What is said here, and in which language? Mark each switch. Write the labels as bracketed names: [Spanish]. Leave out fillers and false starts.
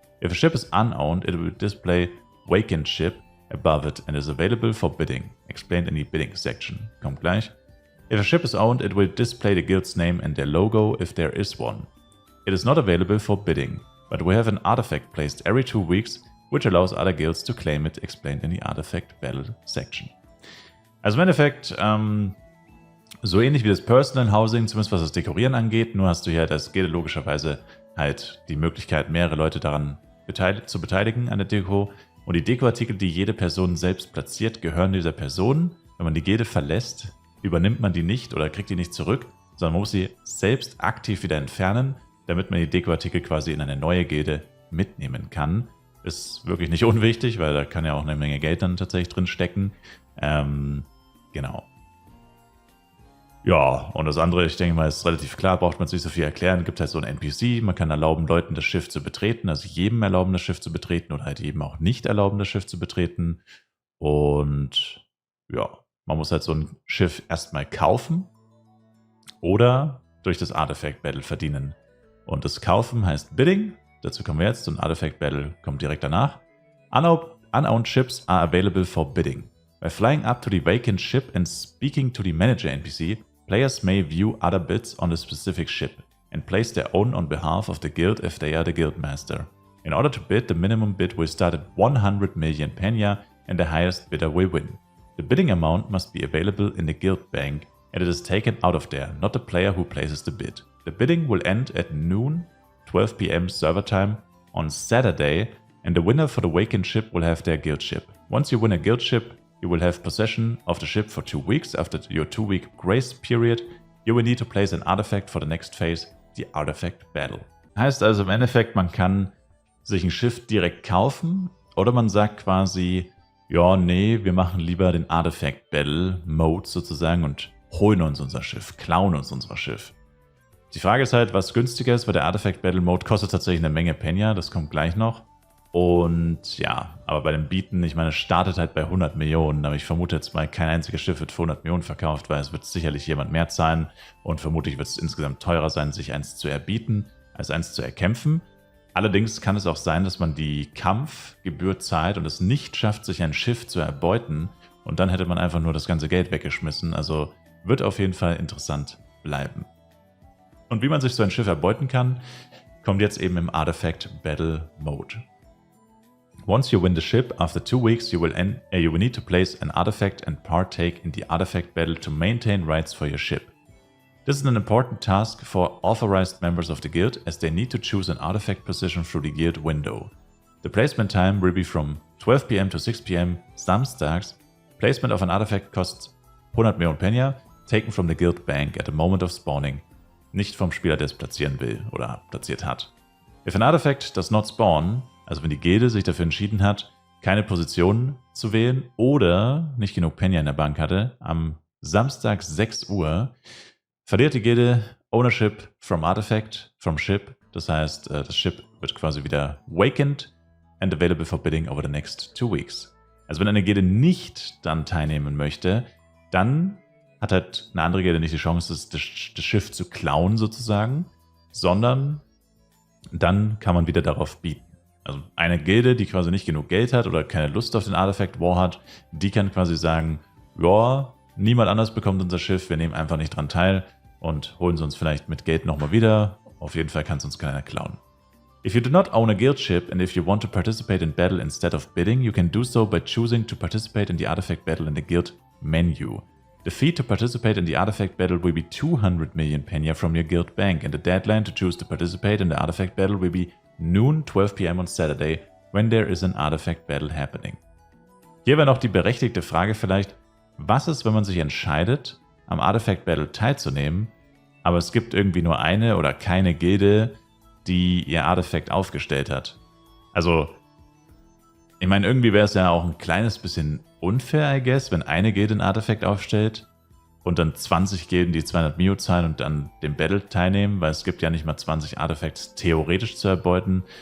[English] If a ship is unowned, it will display vacant ship above it and is available for bidding, explained in the bidding section. [German] Kommt gleich. [English] If a ship is owned, it will display the guild's name and their logo if there is one. It is not available for bidding, but we have an artifact placed every 2 weeks, which allows other guilds to claim it, explained in the artifact battle section. [German] Also im Endeffekt so ähnlich wie das Personal Housing, zumindest was das Dekorieren angeht, nur hast du hier als Guild logischerweise halt die Möglichkeit, mehrere Leute daran zu beteiligen an der Deko. Und die Dekoartikel, die jede Person selbst platziert, gehören dieser Person. Wenn man die Gilde verlässt, übernimmt man die nicht oder kriegt die nicht zurück, sondern man muss sie selbst aktiv wieder entfernen, damit man die Dekoartikel quasi in eine neue Gilde mitnehmen kann. Ist wirklich nicht unwichtig, weil da kann ja auch eine Menge Geld dann tatsächlich drin stecken. Genau. Ja, und das andere, ich denke mal, ist relativ klar, braucht man sich so viel erklären. Es gibt halt so einen NPC, man kann erlauben, Leuten das Schiff zu betreten, also jedem erlauben, das Schiff zu betreten oder halt jedem auch nicht erlauben, das Schiff zu betreten. Und ja, man muss halt so ein Schiff erstmal kaufen oder durch das Artifact Battle verdienen. Und das Kaufen heißt Bidding, dazu kommen wir jetzt, und Artifact Battle kommt direkt danach. [English] Unowned ships are available for bidding. By flying up to the vacant ship and speaking to the manager NPC, players may view other bids on the specific ship and place their own on behalf of the guild if they are the guild master. In order to bid, the minimum bid will start at 100 million Penya and the highest bidder will win. The bidding amount must be available in the guild bank and it is taken out of there, not the player who places the bid. The bidding will end at noon, 12 PM server time on Saturday, and the winner for the vacant ship will have their guild ship. Once you win a guild ship, you will have possession of the ship for 2 weeks. After your 2-week grace period, you will need to place an artifact for the next phase, the Artifact Battle. [German] Heißt also im Endeffekt, man kann sich ein Schiff direkt kaufen oder man sagt quasi, ja, nee, wir machen lieber den Artifact Battle Mode sozusagen und holen uns unser Schiff, klauen uns unser Schiff. Die Frage ist halt, was günstiger ist, weil der Artifact Battle Mode kostet tatsächlich eine Menge Penya, das kommt gleich noch. Und ja, aber bei dem Bieten, ich meine, es startet halt bei 100 Millionen, aber ich vermute jetzt mal, kein einziges Schiff wird für 100 Millionen verkauft, weil es wird sicherlich jemand mehr zahlen und vermutlich wird es insgesamt teurer sein, sich eins zu erbieten, als eins zu erkämpfen. Allerdings kann es auch sein, dass man die Kampfgebühr zahlt und es nicht schafft, sich ein Schiff zu erbeuten und dann hätte man einfach nur das ganze Geld weggeschmissen. Also wird auf jeden Fall interessant bleiben. Und wie man sich so ein Schiff erbeuten kann, kommt jetzt eben im Artifact Battle Mode. [English] Once you win the ship, after 2 weeks you will need to place an artifact and partake in the artifact battle to maintain rights for your ship. This is an important task for authorized members of the guild, as they need to choose an artifact position through the guild window. The placement time will be from 12 PM to 6 PM [German] samstags. [English] Placement of an artifact costs 100 Millionen Penya, taken from the guild bank at the moment of spawning. [German] Nicht vom Spieler, der es platzieren will oder platziert hat. [English] If an artifact does not spawn, [German] also wenn die Gilde sich dafür entschieden hat, keine Position zu wählen oder nicht genug Penya in der Bank hatte, am Samstag 6 Uhr verliert die Gilde [English] Ownership from Artifact, from Ship. [German] Das heißt, das Ship wird quasi wieder [English] wakened and available for bidding over the next 2 weeks. [German] Also wenn eine Gilde nicht dann teilnehmen möchte, dann hat halt eine andere Gilde nicht die Chance, das Schiff zu klauen sozusagen, sondern dann kann man wieder darauf bieten. Also eine Gilde, die quasi nicht genug Geld hat oder keine Lust auf den Artifact War hat, die kann quasi sagen, ja, niemand anders bekommt unser Schiff, wir nehmen einfach nicht dran teil und holen es uns vielleicht mit Geld nochmal wieder. Auf jeden Fall kann es uns keiner klauen. If you do not own a guild ship and if you want to participate in battle instead of bidding, you can do so by choosing to participate in the artifact battle in the guild menu. The fee to participate in the artifact battle will be 200 million Penya from your guild bank, and the deadline to choose to participate in the artifact battle will be noon 12 PM on Saturday, when there is an artifact battle happening. Hier wäre noch die berechtigte Frage vielleicht, was ist, wenn man sich entscheidet, am Artifact Battle teilzunehmen, aber es gibt irgendwie nur eine oder keine Gilde, die ihr Artefakt aufgestellt hat. Also, ich meine, irgendwie wäre es ja auch ein kleines bisschen unfair, [English] I guess, [German] wenn eine Gilde ein Artefakt aufstellt und dann 20 Gilden, die 200 Mio zahlen und dann dem Battle teilnehmen, weil es gibt ja nicht mal 20 Artefakts theoretisch zu erbeuten.